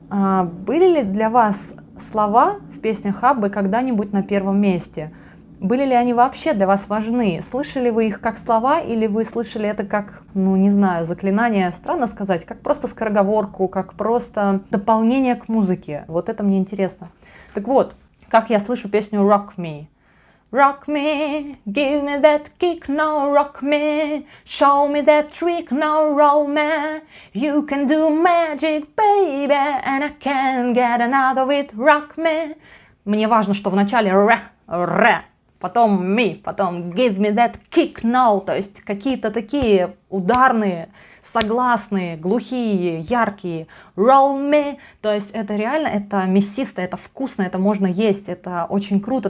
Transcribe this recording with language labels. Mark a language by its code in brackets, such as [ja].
[ru] Были ли для вас слова в песнях Аббы когда-нибудь на первом месте? Были ли они вообще для вас важны? Слышали вы их как слова, или вы слышали это как, ну, не знаю, заклинание, странно сказать, как просто скороговорку, как просто дополнение к музыке? Вот это мне интересно. Так вот, как я слышу песню «Rock Me». [en] Rock me, give me that kick, now rock me, show me that trick, now roll me. You can do magic, baby, and I can't get enough of it, rock me. [ru] Мне важно, что вначале ре, потом me, потом [en] give me that kick now, [ru] то есть какие-то такие ударные, согласные, глухие, яркие. [en] Roll me. [ru] То есть это реально, это мясисто, это вкусно, это можно есть, это очень круто.